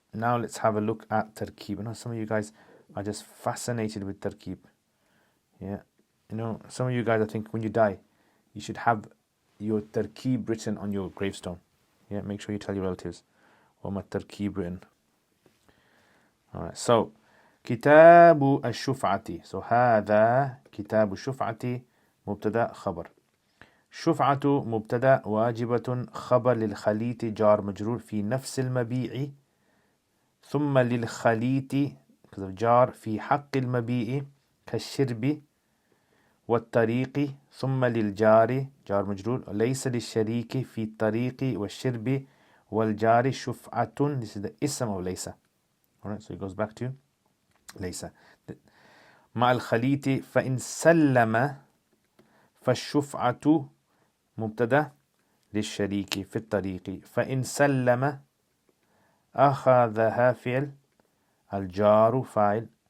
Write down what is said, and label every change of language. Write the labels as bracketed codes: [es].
[en] Now let's have a look at Tarkeeb. I know some of you guys are just fascinated with Tarkeeb. Yeah, you know, some of you guys, I think when you die, you should have your Tarkeeb written on your gravestone. Yeah, make sure you tell your relatives. Or my Tarkeeb written. Alright, so كتاب الشفعة. [ar] So هذا كتاب الشفعة مبتدأ خبر. شفعة مبتدأ واجبة خبر للخليط جار مجرور في نفس المبيع ثم للخليط جار في حق المبيع كالشرب والطريق ثم للجار جار مجرور ليس للشريك في الطريق والشرب والجار شفعة. [en] This is the ism of ليس. Alright, so it goes back to ليس. [ar] مع الخليط فإن سلم فالشفعة مبتدأ للشريك في الطريق فإن سلم أخذها فعل الجار فاعل.